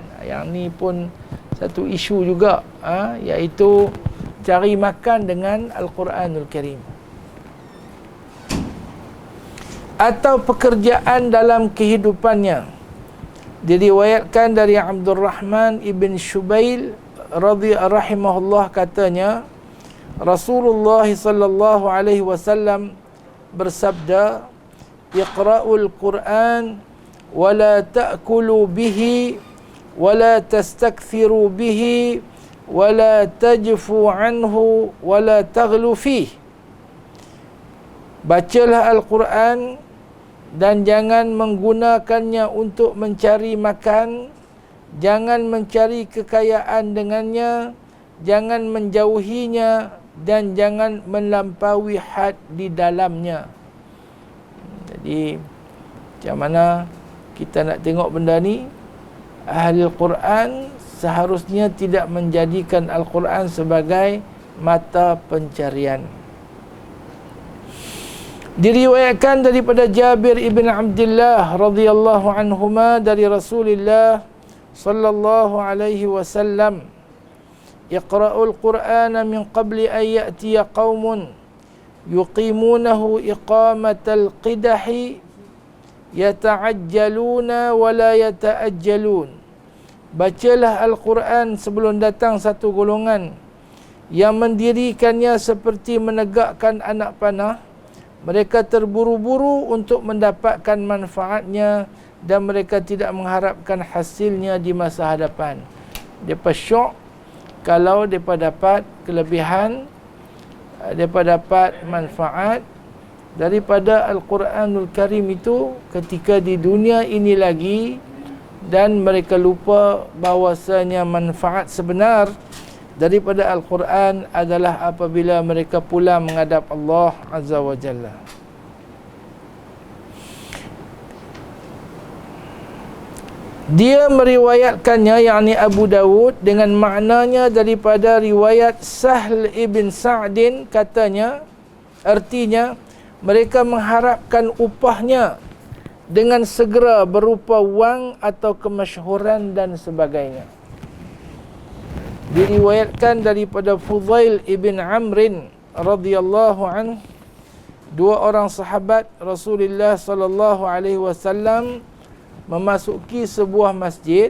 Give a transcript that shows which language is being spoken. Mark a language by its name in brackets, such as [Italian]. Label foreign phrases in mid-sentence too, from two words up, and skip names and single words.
[Malay] Yang ni pun satu isu juga, iaitu cari makan dengan Al-Quranul Karim, atau pekerjaan dalam kehidupannya. Diriwayatkan dari Abdul Rahman ibn Shubail rahimahullah, katanya, Rasulullah [Arabic] صلى الله عليه وسلم [Malay] bersabda, [Arabic] "اقرؤوا القرآن ولا تأكلوا به ولا تستكثروا به ولا تجفوا عنه ولا تغلوا فيه." [Malay] Bacalah Al-Quran dan jangan menggunakannya untuk mencari makan, jangan mencari kekayaan dengannya, jangan menjauhinya, dan jangan melampaui had di dalamnya. Jadi macam mana kita nak tengok benda ni? Ahli Al-Quran seharusnya tidak menjadikan Al-Quran sebagai mata pencarian. Diriwayatkan daripada Jabir ibn Abdullah [Arabic] رضي الله عنهما [Malay] dari Rasulullah [Arabic] صلى الله عليه وسلم, "اقرؤوا القرآن من قبل أن يأتي قوم يقيمونه إقامة القدح يتعجلون ولا يتعجلون." [Malay] Bacalah Al-Quran sebelum datang satu golongan yang mendirikannya seperti menegakkan anak panah. Mereka terburu-buru untuk mendapatkan manfaatnya dan mereka tidak mengharapkan hasilnya di masa hadapan. Mereka syok kalau mereka dapat kelebihan, mereka dapat manfaat daripada Al-Quranul Karim itu ketika di dunia ini lagi, dan mereka lupa bahawasanya manfaat sebenar daripada Al-Quran adalah apabila mereka pulang menghadap Allah [Arabic] عز وجل. [Malay] Dia meriwayatkannya, yakni Abu Dawud, dengan maknanya daripada riwayat Sahl ibn Sa'din, katanya, artinya mereka mengharapkan upahnya dengan segera berupa wang atau kemasyhuran dan sebagainya. Diriwayatkan daripada Fudail ibn Amrin [Arabic] رضي الله عن, [Malay] dua orang sahabat Rasulullah [Arabic] صلى الله عليه وسلم [Malay] memasuki sebuah masjid.